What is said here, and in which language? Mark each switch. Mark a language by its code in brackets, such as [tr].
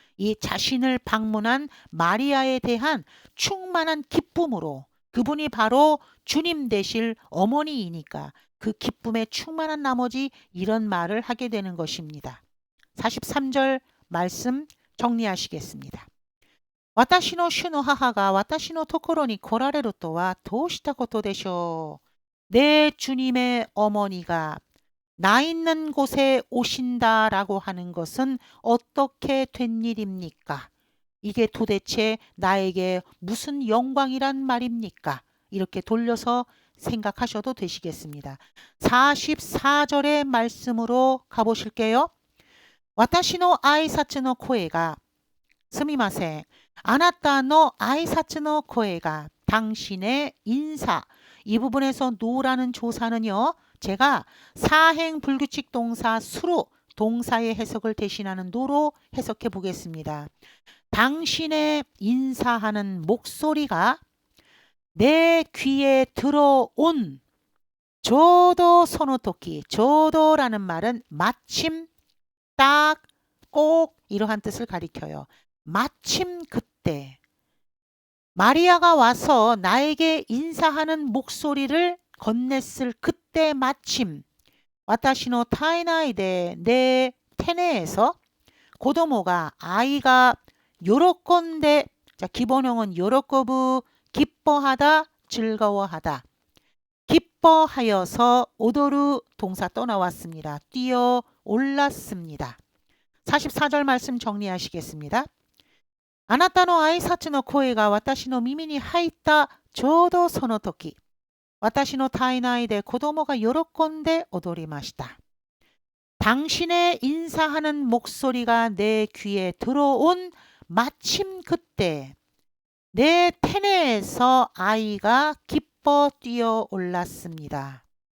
[ko] 이 자신을 방문한 마리아에 대한 충만한 기쁨으로 그분이 바로 주님 되실 어머니이니까 그 기쁨에 충만한 나머지 이런 말을 하게 되는 것입니다. 43절 말씀 정리하시겠습니다. [ja] 私の主の母が私のところに来られるとはどうしたことでしょう。 [ko] 내 주님의 어머니가 나 있는 곳에 오신다라고 하는 것은 어떻게 된 일입니까? 이게 도대체 나에게 무슨 영광이란 말입니까? 이렇게 돌려서 생각하셔도 되시겠습니다. 44절의 말씀으로 가보실게요. [ja] 私の挨拶の声がすみません。あなたの挨拶の声が [ko] 당신의 인사. 이 부분에서 노라는 조사는요. 제가 사행 불규칙 동사 수로 동사의 해석을 대신하는 노로 해석해 보겠습니다. 당신의 인사하는 목소리가 내 귀에 들어온 [ja] 조도 소노토키. [ko] 조도라는 말은 마침, 딱, 꼭 이러한 뜻을 가리켜요. 마침 그때 마리아가 와서 나에게 인사하는 목소리를 건넸을 그때 마침 [ja] 와타시노 타이나이데 [ko] 내 테네에서 고도모가 아이가 요로건데 자 기본형은 요로코부 기뻐하다 즐거워하다 기뻐하여서 오도르 동사 또 나왔습니다. 뛰어 올랐습니다. 44절 말씀 정리하시겠습니다. [ja] あなたの挨拶の声が私の耳に入ったちょうどその時、私の体内で子供が喜んで踊りました。 [ko] 당신의 인사하는 목소리가 내 귀에 들어온 마침 그때 내 태내에서 아이가 기뻐 뛰어 올랐습니다.